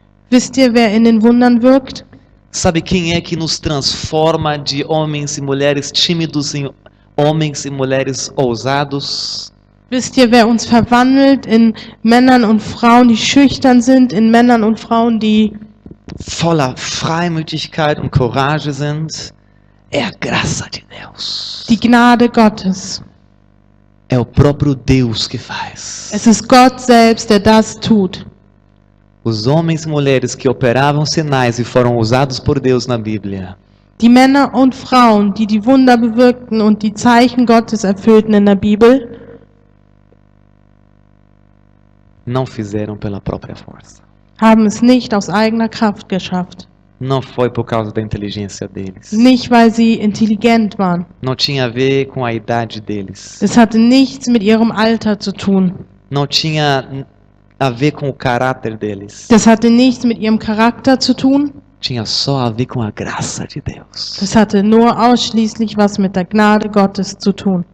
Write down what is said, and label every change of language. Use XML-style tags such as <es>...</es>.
<de>Wisst ihr, wer in den Wundern wirkt?</de> <pt>Sabe quem é que nos transforma de homens e mulheres tímidos em homens e mulheres ousados?</pt> <de>Wisst ihr, wer uns verwandelt in Männern und Frauen, die schüchtern sind, in Männern und Frauen, die voller Freimütigkeit und Courage sind?</de> <pt>É a graça de Deus.</pt> <de>Die Gnade Gottes.</de> <pt>É o próprio Deus que faz.</pt> <de>Es ist Gott selbst, der das tut.</de> <pt>Os homens e mulheres que operavam sinais e foram usados por Deus na Bíblia.</pt> <de>Die Männer und Frauen, die die Wunder bewirkten und die Zeichen Gottes erfüllten in der Bibel,</de> <pt>não fizeram pela própria força.</pt> <de>haben es nicht aus eigener Kraft geschafft.</de> <pt>Não foi por causa da inteligência deles.</pt> <de>Nicht, weil sie intelligent waren.</de> <pt>Não tinha a ver com a idade deles.</pt> <de>Es hatte nichts mit ihrem Alter zu tun.</de> <pt>Não tinha a ver com o caráter deles.</pt> <de>Das hatte nichts mit ihrem Charakter zu tun.</de> <pt>Tinha só a ver com a graça de Deus.</pt> <de>Das hatte nur ausschließlich was mit der Gnade Gottes zu tun.</de>